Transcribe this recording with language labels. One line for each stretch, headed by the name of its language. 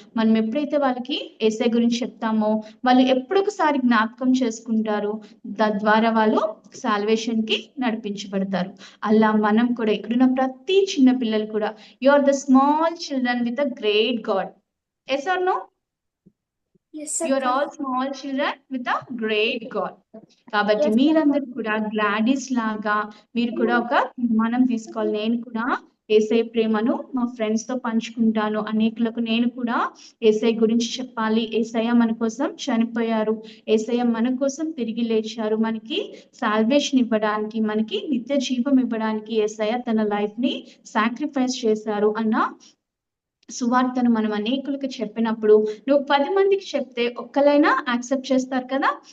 Telugu: మనం ఎప్పుడైతే వాళ్ళకి యేసయ్య గురించి చెప్తామో, వాళ్ళు ఎప్పుడొకసారి జ్ఞాపకం చేసుకుంటారు. తద్వారా వాళ్ళు సాల్వేషన్ కి నడిపించబడతారు. అలా మనం కూడా ఇక్కడున్న ప్రతి చిన్న పిల్లలు కూడా,
English: You are the small children with a great God. Yes or no? Yes, You are all small children with a great God.
Telugu: కాబట్టి మీరందరూ కూడా గ్లాడిస్ లాగా మీరు కూడా ఒక తీర్మానం తీసుకోవాలి. నేను కూడా యేసయ్య ప్రేమను మా ఫ్రెండ్స్ తో పంచుకుంటాను. అనేకులకు నేను కూడా యేసయ్య గురించి చెప్పాలి. యేసయ్య మన కోసం చనిపోయారు, యేసయ్య మన కోసం తిరిగి లేచారు, మనకి సాల్వేషన్ ఇవ్వడానికి, మనకి నిత్య జీవం ఇవ్వడానికి యేసయ్య తన లైఫ్ ని సాక్రిఫైస్ చేశారు అన్న సువార్తను మనం అనేకులకు చెప్పినప్పుడు, నువ్వు 10 మందికి చెప్తే ఒక్కలైనా యాక్సెప్ట్ చేస్తారు కదా.